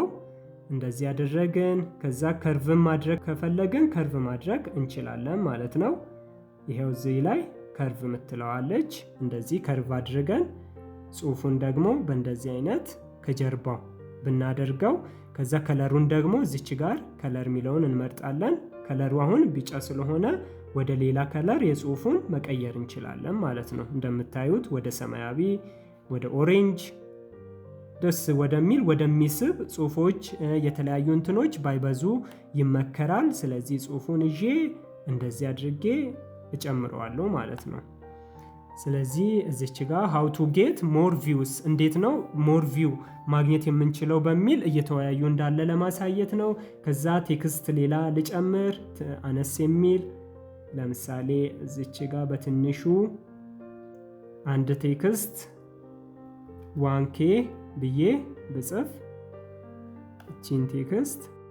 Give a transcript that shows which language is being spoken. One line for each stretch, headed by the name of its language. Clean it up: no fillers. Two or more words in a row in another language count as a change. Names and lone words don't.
Amharic: እንደዚህ ያደረግን። ከዛ ከርቭ ማድረግ ከፈለግን ከርቭ ማድረግ እንችላለን ማለት ነው። ይሄው እዚህ ላይ ከርቭ ምትለዋለች። እንደዚህ ከርቭ አድርገን ጽሁፉን ደግሞ በእንደዚህ አይነት ከጀርባው ብናደርገው፣ ከዛ ከለሩን ደግሞ እዚች ጋር ከለር ሚለውን እንመርጣለን። ከለሩ አሁን ቢጫ ስለሆነ ወደ ሌላ ከለር የጽሁፉን መቀየር እንችላለን ማለት ነው። እንደምታዩት ወደ ሰማያዊ፣ ወደ ኦሬንጅ ደስ ወደሚስብ ጽሁፎች የተለያዩ እንትኖች ባይበዙ ይመከራል። ስለዚህ ጽሁፉን ይዤ እንደዚህ አድርጌ እጨምረዋለሁ ማለት ነው። ስለዚህ እዚች ጋር
English: how to get more views
Amharic: እንዴት ነው
English: more view
Amharic: ማግኘት የምንችለው በሚል እየተወያዩ እንዳለ ለማሳየት ነው። ከዛ ቴክስት ሌላ ልጨምር አነስ የሚል ለምሳሌ እዚች ጋር በትንሹ አንድ ቴክስት 1k ብዬ ብጽፍ እቺን ቴክስት